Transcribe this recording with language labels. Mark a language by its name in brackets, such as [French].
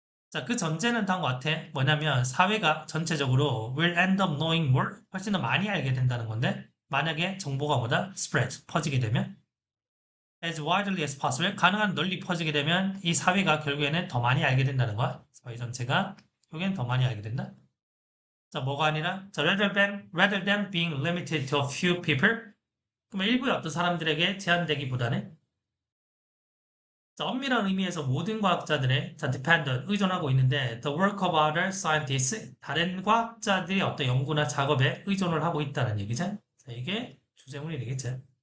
[Korean] 자, 그 전제는 다음과 같아. 뭐냐면, 사회가 전체적으로 [English] will end up knowing more, [Korean] 훨씬 더 많이 알게 된다는 건데, 만약에 정보가 뭐다? spread, 퍼지게 되면, [English] as widely as possible, [Korean] 가능한 널리 퍼지게 되면 이 사회가 결국에는 더 많이 알게 된다는 거야. 사회 전체가 결국엔 더 많이 알게 된다. [English] 자, [Korean] 뭐가 아니라, [English] 자, rather than being limited to a few people. [Korean] 그러면 일부의 어떤 사람들에게 제한되기보다는, 자, 엄밀한 의미에서 모든 과학자들의, 자, dependent, 의존하고 있는데, [English] the work of other scientists, [Korean] 다른 과학자들의 어떤 연구나 작업에 의존을 하고 있다는 얘기죠. 자, 이게 주제문이 되겠죠.